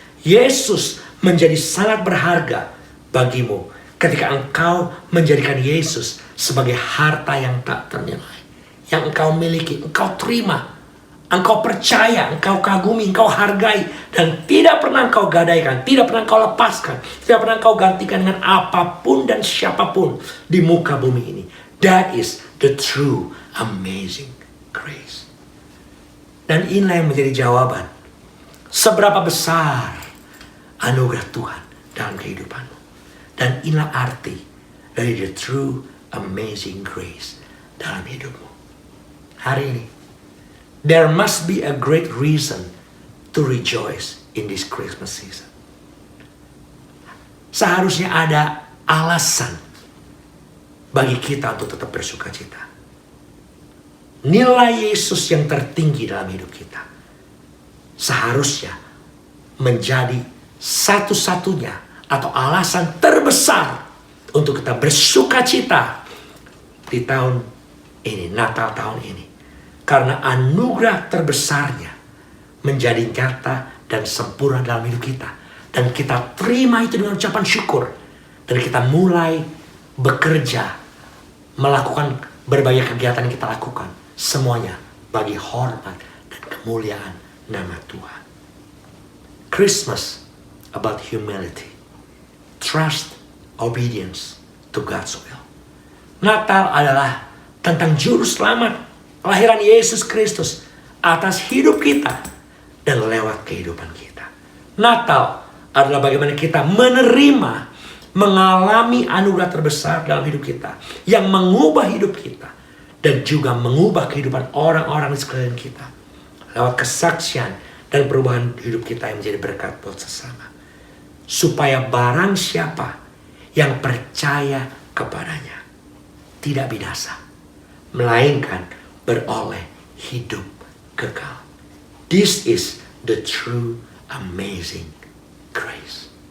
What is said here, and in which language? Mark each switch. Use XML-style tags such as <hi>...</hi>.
<id>Yesus menjadi sangat berharga bagimu ketika engkau menjadikan Yesus sebagai harta yang tak ternilai, yang engkau miliki, engkau terima, engkau percaya, engkau kagumi, engkau hargai, dan tidak pernah engkau gadaikan, tidak pernah engkau lepaskan, tidak pernah engkau gantikan dengan apapun dan siapapun di muka bumi ini.</id> <en>That is the true amazing grace.</en> <id>Dan inilah yang menjadi jawaban seberapa besar anugerah Tuhan dalam kehidupanmu. Dan inilah arti dari</id> <en>the true amazing grace</en> <id>dalam hidupmu. Hari ini,</id> <en>there must be a great reason to rejoice in this Christmas season.</en> <id>Seharusnya ada alasan bagi kita untuk tetap bersuka cita. Nilai Yesus yang tertinggi dalam hidup kita seharusnya menjadi satu-satunya atau alasan terbesar untuk kita bersuka cita di tahun ini, Natal tahun ini. Karena anugerah terbesarnya menjadi nyata dan sempurna dalam hidup kita. Dan kita terima itu dengan ucapan syukur. Dan kita mulai bekerja, melakukan berbagai kegiatan yang kita lakukan. Semuanya bagi hormat dan kemuliaan nama Tuhan.</id> <en>Christmas about humility, trust, obedience to God's will.</en> <id>Natal adalah tentang Juru Selamat, kelahiran Yesus Kristus atas hidup kita dan lewat kehidupan kita. Natal adalah bagaimana kita menerima, mengalami anugerah terbesar dalam hidup kita yang mengubah hidup kita dan juga mengubah kehidupan orang-orang di sekeliling kita lewat kesaksian dan perubahan hidup kita yang menjadi berkat buat sesama. Supaya barang siapa yang percaya kepadanya tidak binasa, melainkan beroleh hidup kekal.</id> <en>This is the true amazing grace.</en>